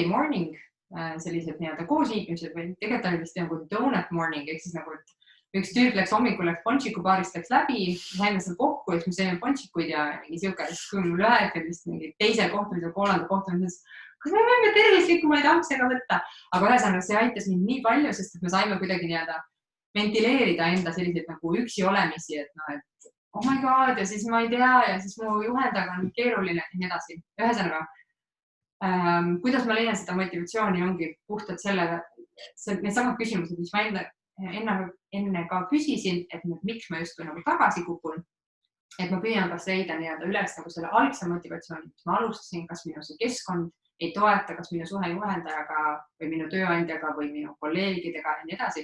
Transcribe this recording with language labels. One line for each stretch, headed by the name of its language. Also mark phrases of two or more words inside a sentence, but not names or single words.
English: morning,
Estonian: sellised nii-öelda koosliitmised või tegelikult oli vist nagu
English: donut morning,
Estonian: ehk siis nagu, et üks tüüp läks hommikul, läks ponšikubaarist, läks läbi, saime seal kokku, et me sõime ponšikuid ja mingi siuke, siis kui mul ühel vist mingi teisel kohtumisel, kolmanda kohtumisel, kas me võime tervislikumaid ampsega võtta, aga ühesõnaga see aitas mind nii palju, sest et me saime kuidagi nii-öelda ventileerida enda selliseid nagu üksi olemisi, et noh, et
English: oh my god,
Estonian: ja siis ma ei tea, ja siis mu juhendaga on keeruline ja nii edasi. Ühesõnaga, kuidas ma leian seda motivatsiooni ongi puhtalt need samad küsimused, mis ma enne ka küsisin, et miks ma justkui nagu tagasi kukun, et ma püüan kas leida nii-öelda üles nagu selle algse motivatsiooni, mis ma alustasin, kas minu see keskkond ei toeta, kas minu suhe juhendajaga või minu tööandjaga või minu kolleegidega ja nii edasi.